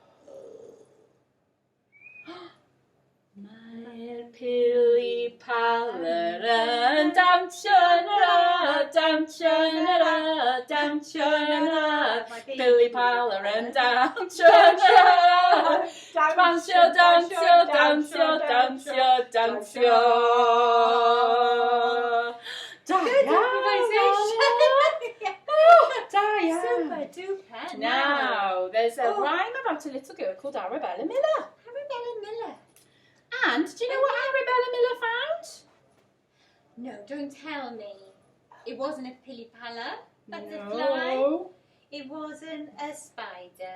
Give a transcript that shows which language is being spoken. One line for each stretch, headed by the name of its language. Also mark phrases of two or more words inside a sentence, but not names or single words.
Welsh: Mae'r pili paler yn dawnsio yn yr ardd, dawnsio yn yr ardd, dawnsio yn yr ardd. Pili paler yn dawnsio yn yr ardd, dawnsio, dawnsio, dawnsio, dawnsio, dawnsio. Da iawn!
English: Super duper. Now, there's a rhyme about a little girl called Arabella Miller. Arabella Miller. And do you know what Arabella Miller found? No, don't tell me. It wasn't a pili-pala butterfly. No. It wasn't a spider.